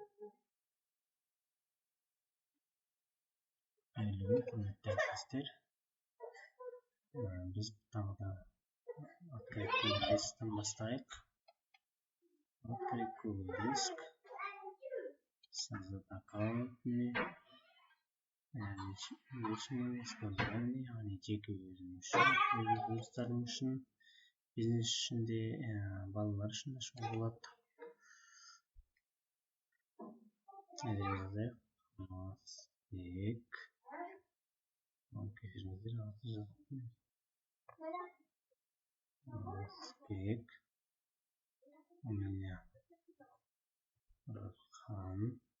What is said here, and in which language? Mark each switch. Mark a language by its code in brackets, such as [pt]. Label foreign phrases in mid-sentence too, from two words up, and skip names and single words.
[kk] Айлы құрметті әріптестер, біз тағы да открыть Google Дисктен бастайық. [ru] Открыть Google Диск, создать аккаунт, личное использование, [kk] яғни жеке өзім үшін, өз жұмыстарым үшін, бизнес үшін де, балалар үшін де ашуға болады. Жазайық, Қазбек. Кешіріңіздер, аты жаздым. Қазбек. [ru] У меня Раххан.